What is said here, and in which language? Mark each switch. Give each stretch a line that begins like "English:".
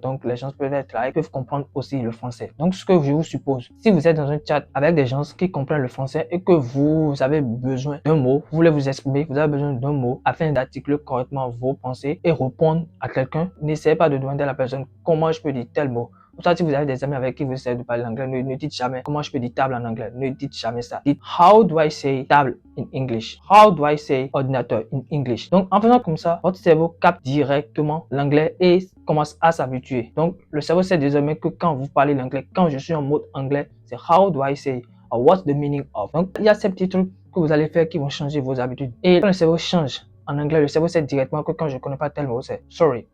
French: Donc, les gens peuvent être là, ils peuvent comprendre aussi le français. Donc, ce que je vous suppose, si vous êtes dans un chat avec des gens qui comprennent le français et que vous avez besoin d'un mot, vous voulez vous exprimer, vous avez besoin d'un mot afin d'articuler correctement vos pensées et répondre à quelqu'un, n'essayez pas de demander à la personne comment je peux dire tel mot. Pour ça, si vous avez des amis avec qui vous essayez de parler anglais, ne dites jamais comment je peux dire table en anglais. Ne dites jamais ça. Dites
English: how do I say table in English? How do I say ordinateur in English?
French: Donc, en faisant comme ça, votre cerveau capte directement l'anglais et commence à s'habituer. Donc, le cerveau sait désormais que quand vous parlez l'anglais, quand je suis en mode anglais, c'est
English: how do I say or what's the meaning of?
French: Donc, il y a ces petits trucs que vous allez faire qui vont changer vos habitudes. Et quand le cerveau change, en anglais, le cerveau sait directement que quand je ne connais pas tel mot, c'est sorry.